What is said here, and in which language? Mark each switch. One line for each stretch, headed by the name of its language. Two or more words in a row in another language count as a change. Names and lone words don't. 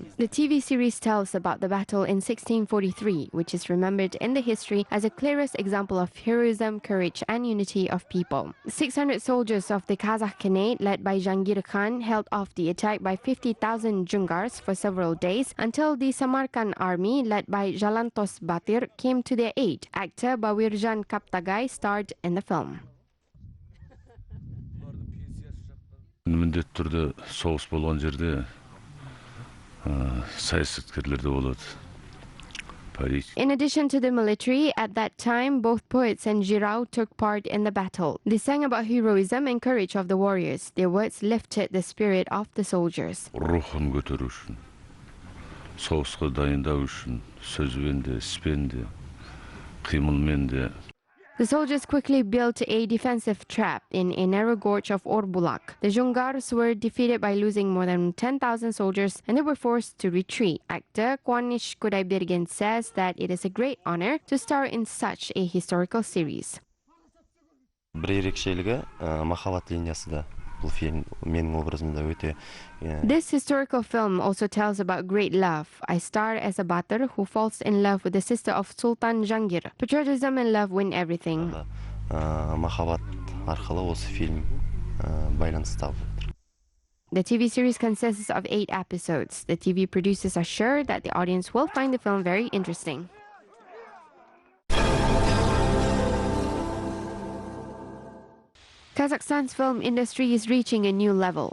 English: The TV series tells about the battle in 1643, which is remembered in the history as the clearest example of heroism, courage and unity of people. 600 soldiers of the Kazakh Khanate, led by Jangir Khan, held off the attack by 50,000 Jungars for several days until the Samarkand army, led by Jalantos Batir, came to their aid. Actor Bawirjan Kaptagay starred in the film.
Kazakh: Міндетті түрде соғыс болған жерде саясаткерлер де болады.
English: In addition to the military, at that time, both poets and Jirao took part in the battle. They sang about heroism and courage of the warriors. Their words lifted the spirit of the soldiers.
Kazakh: Рухын көтеру үшін, соғысқа дайындау үшін, сөзбен де, іспен де, қимылмен де.
English: The soldiers quickly built a defensive trap in a narrow gorge of Orbulak. The Jungars were defeated by losing more than 10,000 soldiers and they were forced to retreat. Actor Kwanish Kudaibergen says that it is a great honor to star in such a historical series.
Kazakh: Бір ерекшелігі махаббат линиясында. Бұл фильм менің образымда өте.
English: This historical film also tells about great love. I star as a Batir who falls in love with the sister of Sultan Jangir. Patriotism and love win everything.
Kazakh: Махаббат арқылы осы фильм байланысталып жатыр.
English: The TV series consists of 8 episodes. The TV producers are sure that the audience will find the film very interesting. Kazakhstan's film industry is reaching a new level.